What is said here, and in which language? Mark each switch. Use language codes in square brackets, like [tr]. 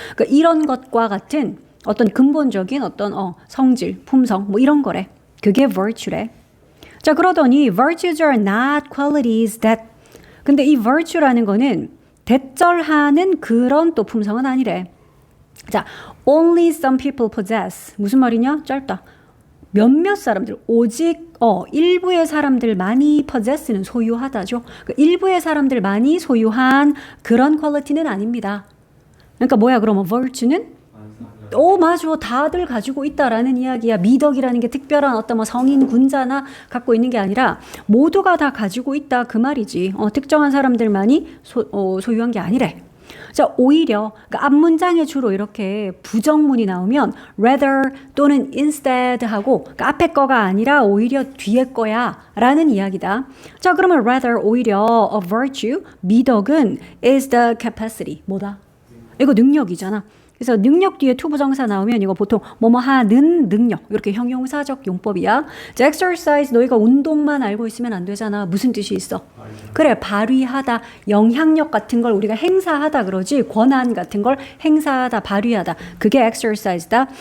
[ko] 그러니까 이런 것과 같은 어떤 근본적인 어떤 성질, 품성 뭐 이런 거래. 그게 virtue래. 자, 그러더니 [en] virtues are not qualities that [ko] 근데 이 virtue라는 거는 대절하는 그런 또 품성은 아니래. [en] 자, only some people possess. [ko] 무슨 말이냐? 짧다. 몇몇 사람들, 오직 일부의 사람들만이 possess는 소유하다죠. 그 일부의 사람들만이 소유한 그런 퀄리티는 아닙니다. 그러니까 뭐야 그러면 virtue는? 맞아. 다들 가지고 있다라는 이야기야. 미덕이라는 게 특별한 어떤 뭐 성인 군자나 갖고 있는 게 아니라 모두가 다 가지고 있다 그 말이지. 특정한 사람들만이 소유한 게 아니래. 자, 오히려 그러니까 앞문장에 주로 이렇게 부정문이 나오면 rather 또는 instead 하고 그러니까 앞에 거가 아니라 오히려 뒤에 거야 라는 이야기다. 자, 그러면 [en] rather [ko] 오히려 [en] a virtue [ko] 미덕은 [en] is the capacity [ko] 뭐다? 이거 능력이잖아. 그래서 능력 뒤에 투부정사 나오면 이거 보통 뭐뭐 하는 능력 이렇게 형용사적 용법이야. 자, exercise 너희가 운동만 알고 있으면 안 되잖아. 무슨 뜻이 있어? 그래, 발휘하다, 영향력 같은 걸 우리가 행사하다 그러지. 권한 같은 걸 행사하다, 발휘하다. 그게 exercise다.